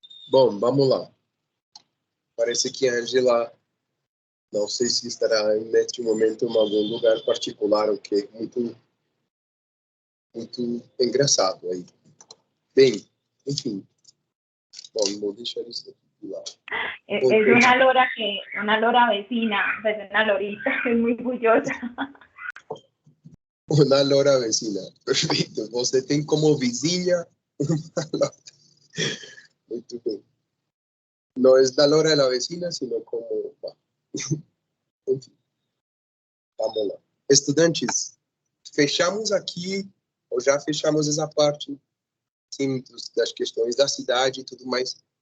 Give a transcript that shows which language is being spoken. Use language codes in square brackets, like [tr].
[pt] Bom, vamos lá. Parece que a Angela, não sei se estará neste momento em algum lugar particular, o que é muito engraçado aí. Bem, enfim. Bom, vou deixar isso aqui de lado. [es] Es una lora vecina, pues una lorita, es muy bullosa. [pt] Uma lora vecina. Perfeito. Você tem como vizinha uma lora. Muito bem. Não é da lora da vecina, [es] sino como... [pt] Enfim. Vamos lá. Estudantes, fechamos aqui, ou já fechamos essa parte, sim, das questões da cidade e tudo mais.